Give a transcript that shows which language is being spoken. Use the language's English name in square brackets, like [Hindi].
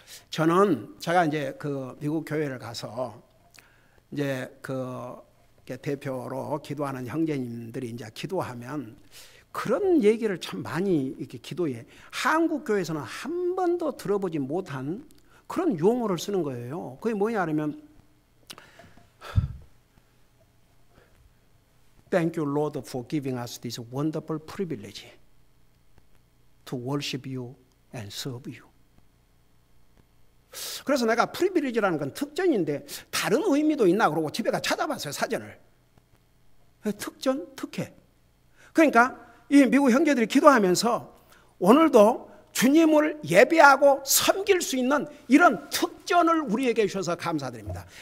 [Korean] 저는 제가 이제 그 미국 교회를 가서 이제 그 대표로 기도하는 형제님들이 이제 기도하면 그런 얘기를 참 많이 이렇게 기도해. 한국 교회에서는 한 번도 들어보지 못한 그런 용어를 쓰는 거예요. 그게 뭐냐 하면 [English] Thank you, Lord, for giving us this wonderful privilege to worship you and serve you. [Korean] 그래서 내가 프리빌리지라는 건 특전인데 다른 의미도 있나 그러고 집에 가 찾아봤어요, 사전을. 특전, 특혜. 그러니까 이 미국 형제들이 기도하면서 오늘도 주님을 예배하고 섬길 수 있는 이런 특전을 우리에게 주셔서 감사드립니다.